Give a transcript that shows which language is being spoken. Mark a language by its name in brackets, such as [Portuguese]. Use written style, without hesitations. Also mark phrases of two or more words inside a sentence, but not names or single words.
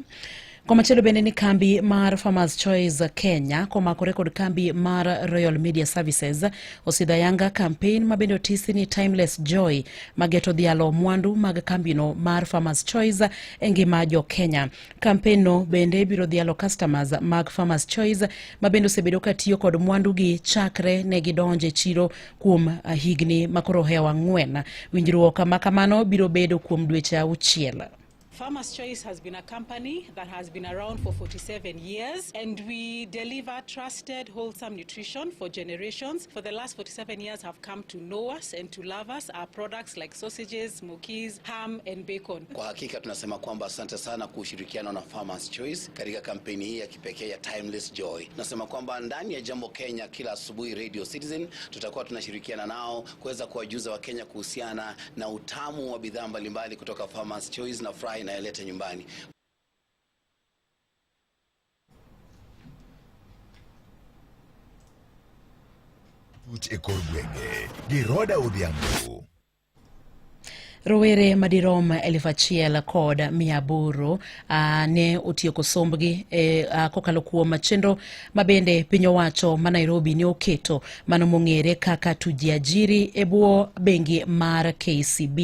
[Luo (Kenya and Tanzania)] Komachielo bende ni kambi mar Farmers Choice Kenya komakore kod kambi mar Royal Media Services osidha yanga campaign mabende otisi ni Timeless Joy mageto dhialo mwandu mag kambino mar Farmers Choice engima jo Kenya. Campaign no bende biro dhialo customers mag Farmers Choice mabende osebedo katiyo kod mwandu gi chakre ne gidonje chiro kuom higni makoro hewa 4. Winjruok makamano biro bedo kuom dweche 6. [English] Farmers Choice has been a company that has been around for 47 years, and we deliver trusted, wholesome nutrition for generations. For the last 47 years have come to know us and to love us. Our products like sausages, smokies, ham and bacon. [Swahili] Kwa hakika tunasema kwamba asante sana kushirikiana na Farmers Choice katika kampeni hii ya kipekee ya Timeless Joy. Tunasema kwamba ndani ya Jambo Kenya kila asubuhi Radio Citizen tutakuwa tunashirikiana nao kuweza kuwajuza wa Kenya kuhusiana na utamu wa bidhaa mbalimbali kutoka Farmers Choice na fry na yaleta nyumbani. [Luo (Kenya and Tanzania)] Tuch e kor gwenge gi Roda Odhiambo. Rowere madirom 1,000 kod 800 ne otieko sombgi kokalo kuom chenro mabende piny owacho ma Nairobi ne oketo mano mong'ere kaka tujiajiri e bwo bengi mar KCB.